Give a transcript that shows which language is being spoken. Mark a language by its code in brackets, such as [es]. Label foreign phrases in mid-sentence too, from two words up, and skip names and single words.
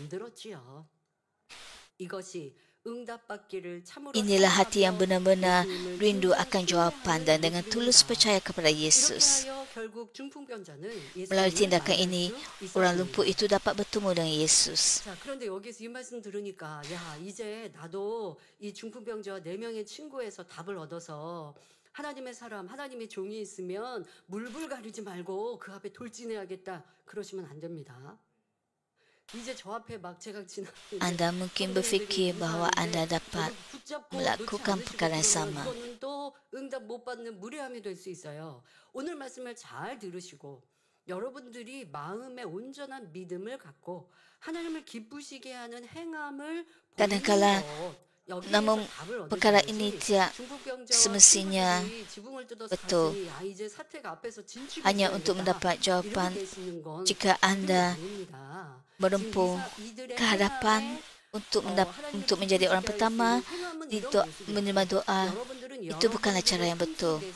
[ms] Inilah hati yang benar-benar rindu akan jawapan dan dengan tulus percaya kepada Yesus. Melalui tindakan ini, orang lumpuh itu dapat bertemu dengan Yesus. [ko] 자, 그런데 여기서 이 말씀 들으니까 이제 나도 이 중풍병자와 4명의 친구에서 답을 얻어서 하나님의 사람, 하나님의 종이 있으면 물불 가리지 말고 그 앞에 돌진해야겠다, 그러시면 안 됩니다. 이제 저 앞에 막 제가 [ms] Anda mungkin berfikir bahawa anda dapat melakukan perkara yang sama. [ko] 그거는 또 응답 못 받는 무례함이 될 수 있어요. 오늘 말씀을 잘 들으시고 여러분들이 마음의 온전한 믿음을 갖고 하나님을 기쁘시게 하는 행함을 [ms] Kadang-kala, namun perkara ini tidak semestinya betul. Hanya untuk mendapat jawapan, jika anda menempuh ke hadapan untuk menjadi orang pertama menerima doa, itu bukanlah cara yang betul.